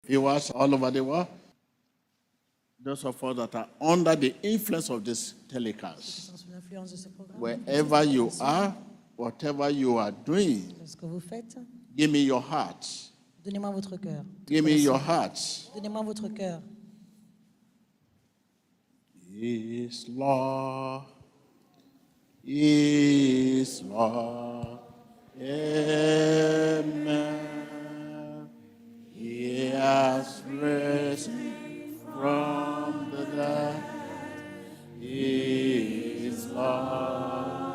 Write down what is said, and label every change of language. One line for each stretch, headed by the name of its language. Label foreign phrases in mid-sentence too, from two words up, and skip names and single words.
English: viewers all over the world, those of us that are under the influence of this telecast, wherever you are, whatever you are doing, give me your heart.
French: Donnez-moi votre cœur.
English: Give me your heart.
French: Donnez-moi votre cœur.
English: Is Lord, is Lord, amen. He has risen from the dead, He is Lord.